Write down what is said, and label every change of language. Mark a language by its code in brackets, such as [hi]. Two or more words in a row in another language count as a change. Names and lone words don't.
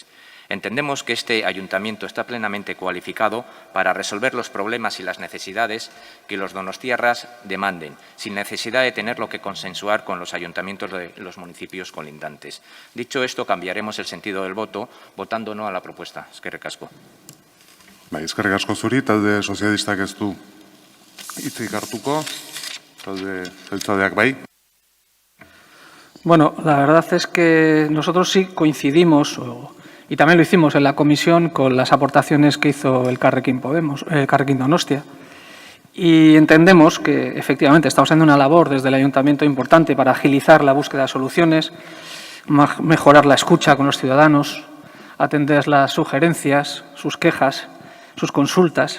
[es] Entendemos que este ayuntamiento está plenamente cualificado para resolver los problemas y las necesidades que los donostiarras demanden, sin necesidad de tenerlo que consensuar con los ayuntamientos de los municipios colindantes. Dicho esto, cambiaremos el sentido del voto, votando no a la propuesta. [eu] Eskerrik asko. Eskerrik asko zuri, talde sozialistak ez du hitzik hartuko, talde jeltzaleak bai. [es] Bueno, la verdad es que nosotros sí coincidimos, y también lo hicimos en la comisión, con las aportaciones que hizo el Elkarrekin Donostia. Y entendemos que efectivamente estamos haciendo una labor desde el Ayuntamiento importante para agilizar la búsqueda de soluciones, mejorar la escucha con los ciudadanos, atender las sugerencias, sus quejas, sus consultas.